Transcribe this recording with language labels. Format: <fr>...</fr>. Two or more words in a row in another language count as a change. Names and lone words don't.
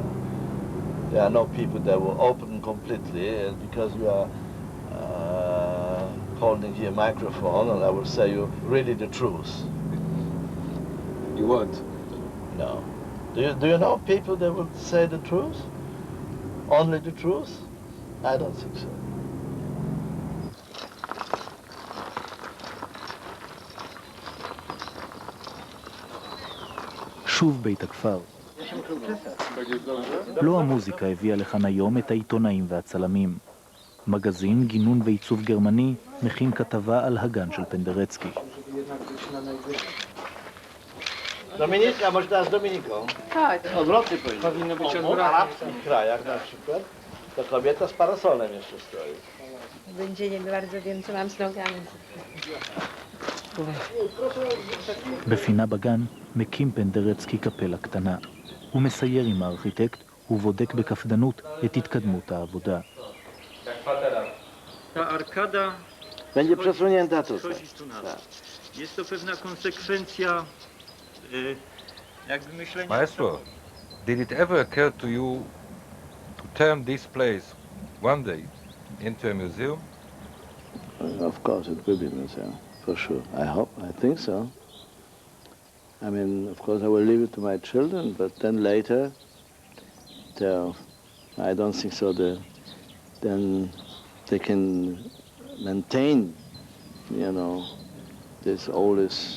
<en>There are no people that will open completely, and because you are holding here a microphone, and I will say you really the truth. You won't. No. Do you know people that will say the truth? Only the truth? I don't think so.</en> <he>שוב בית הכפר. לא המוזיקה הביאה לכאן היום את העיתונאים והצלמים. מגזין, גינון ועיצוב גרמני מכין כתבה על הגן של פנדרצקי.</he> <pl>Dominika, może teraz z Dominiką? Tak. Odwrotnie powinno. Powinno być W odwrotnie. arabskich krajach na przykład to kobieta z parasolem jeszcze stoi. Będzie nie bardzo wiem, co mam z nogami.</pl> <he>בפינה בגן מקים פנדרצקי קפלה קטנה. הוא מסייר עם הארכיטקט ובודק בקפדנות את התקדמות העבודה.</he> <pl>Ta arkada Będzie przesunięta tutaj. wchodzi tu na dół. Jest to pewna konsekwencja jakby myślenia...</pl> <en>Maestro, did it ever occur to you to turn this place one day into a museum? Of course it will be a museum, for sure. I hope, I think so. I mean, of course I will leave it to my children, but then later, I don't think so, then they can maintain, you know, this oldest.</en>